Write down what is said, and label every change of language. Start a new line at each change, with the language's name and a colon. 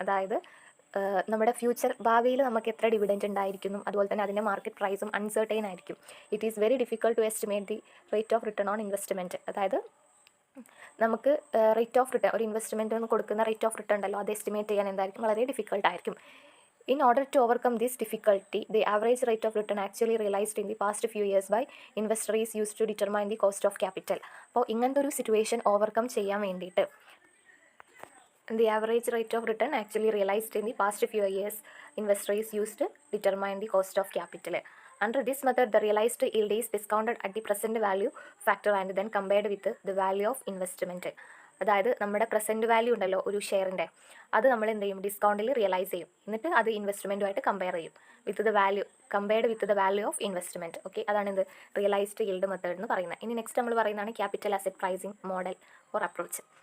Malayalam: അതായത് നമ്മുടെ ഭാവിയിൽ നമുക്ക് എത്ര ഡിവിഡൻറ്റ് ഉണ്ടായിരിക്കുന്നു, അതുപോലെ തന്നെ അതിൻ്റെ മാർക്കറ്റ് പ്രൈസും അൺസർട്ടൈൻ ആയിരിക്കും.
English: It is very difficult to estimate the rate of return on investment.
Malayalam: അതായത് നമുക്ക് റേറ്റ് ഓഫ് റിട്ടേൺ, ഒരു ഇൻവെസ്റ്റ്മെൻറ്റ് കൊടുക്കുന്ന റേറ്റ് ഓഫ് റിട്ടേൺ ഉണ്ടല്ലോ, അത് എസ്റ്റിമേറ്റ് ചെയ്യാൻ എന്തായിരിക്കും, വളരെ ഡിഫിക്കൾട്ടായിരിക്കും.
English: In order to overcome this difficulty, the average rate of return actually realized in the past few years by investor is used to determine the cost of capital.
Malayalam: അപ്പോൾ ഇങ്ങനത്തെ ഒരു situation overcome ചെയ്യാൻ വേണ്ടിയിട്ട്
English: the average rate of return actually realized in the past few years, investor is used to determine the cost of capital. Under this method, the realized yield is discounted at the present value factor and then compared with the value of investment.
Malayalam: അതായത് നമ്മുടെ present value ഉണ്ടല്ലോ ഒരു ഷെയറിൻ്റെ, അത് നമ്മൾ എന്ത് ചെയ്യും, ഡിസ്കൗണ്ടിൽ realise ചെയ്യും. എന്നിട്ട് അത് ഇൻവെസ്റ്റ്മെൻറ്റുമായിട്ട് കമ്പയർ ചെയ്യും,
English: Compared with the value of investment.
Malayalam: Okay, അതാണ് എന്ത് റിയലൈസ്ഡ് ഈൽഡ് മെത്തേഡ് എന്ന് പറയുന്നത്. ഇനി നെക്സ്റ്റ് നമ്മൾ പറയുന്നതാണ് capital asset pricing model or approach.